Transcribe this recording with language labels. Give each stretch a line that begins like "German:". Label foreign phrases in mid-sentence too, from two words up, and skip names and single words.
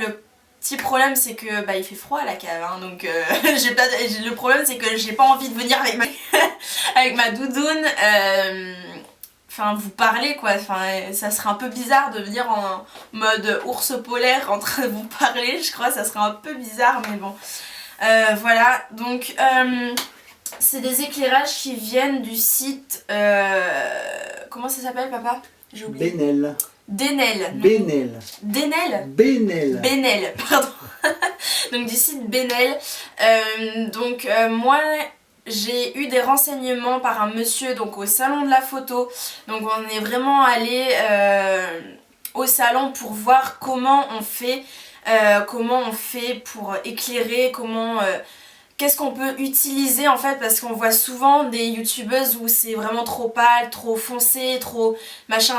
French: Le petit problème c'est que bah il fait froid à la cave, hein, donc le problème c'est que j'ai pas envie de venir avec avec ma doudoune enfin vous parler quoi, enfin ça serait un peu bizarre de venir en mode ours polaire en train de vous parler, je crois, ça serait un peu bizarre, mais bon. Voilà, donc c'est des éclairages qui viennent du site comment ça s'appelle papa? J'ai oublié. Benel. Denel. Benel. Denel? Benel. Benel, pardon. Donc du site Benel. Donc moi j'ai eu des renseignements par un monsieur donc au salon de la photo. Donc on est vraiment allé au salon pour voir comment on fait pour éclairer, qu'est-ce qu'on peut utiliser en fait, parce qu'on voit souvent des youtubeuses où c'est vraiment trop pâle, trop foncé, trop machin.